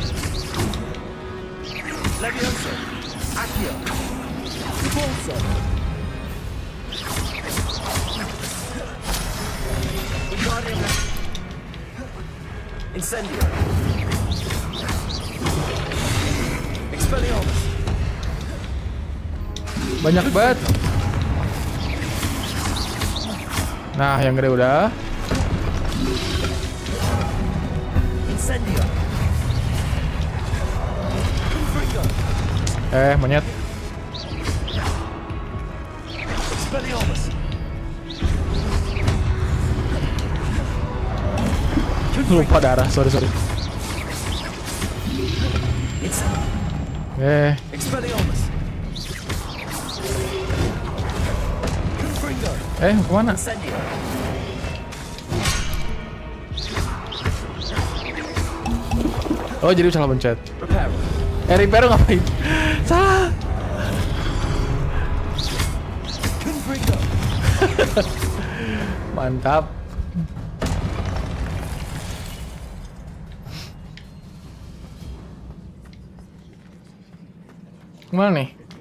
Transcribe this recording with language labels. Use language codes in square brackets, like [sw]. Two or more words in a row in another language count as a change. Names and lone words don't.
[id] Levioso. Accio. Repulso. Wingardium. Incendio. Expelliarmus. Banyak banget. Nah, yang gede udah. Incendio. Confringo. Monyet. Expelliarmus. Lupa darah, sorry. Expelliarmus. Confringo. Kemana? Incendio. Oh, jadi salah pencet. Reparo. Repair ngapain? Salah. Confringo. Mantap. Kemana nih?